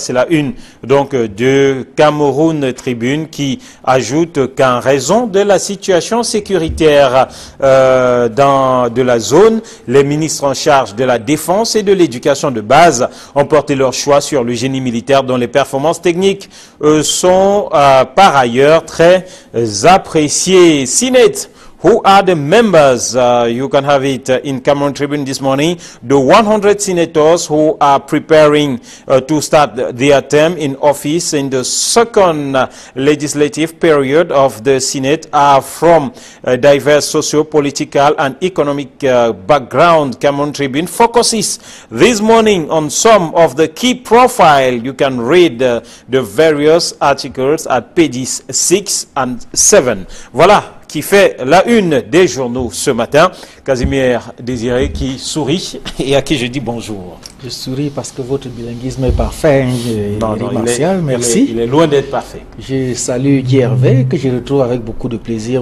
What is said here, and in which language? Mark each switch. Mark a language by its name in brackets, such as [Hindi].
[French] C'est la une donc de Cameroun Tribune qui ajoute qu'en raison de la situation sécuritaire de la zone, les ministres en charge de la défense et de l'éducation de base ont porté leur choix sur le génie militaire dont les performances techniques sont par ailleurs très appréciées. Sinet [English] Who are the members? You can have it in Cameroon Tribune this morning. The 100 senators who are preparing to start their term in office in the second legislative period of the Senate are from diverse socio-political and economic background. Cameroon Tribune focuses this morning on some of the key profile. You can read the various articles at pages 6 and 7. [French] Voilà qui fait la une des journaux ce matin. Casimir Désiré qui sourit et à qui je dis bonjour. Je souris parce que votre bilinguisme est parfait, Martial, merci. Il est loin d'être parfait. Je salue Guy Hervé, que je retrouve avec beaucoup de plaisir.